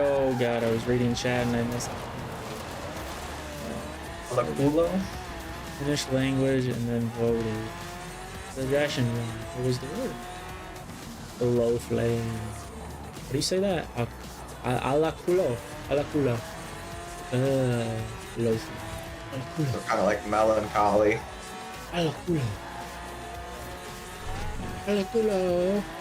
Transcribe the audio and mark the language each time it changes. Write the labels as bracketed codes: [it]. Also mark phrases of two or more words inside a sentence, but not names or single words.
[en] Oh god, I was reading chat and I missed it. Finished language and then voted. Suggestion one. What was the word? The low flame. How do you say that? Ala culo. Ala culo. Low flame. So kind of like melancholy. Ala culo. Alaculo.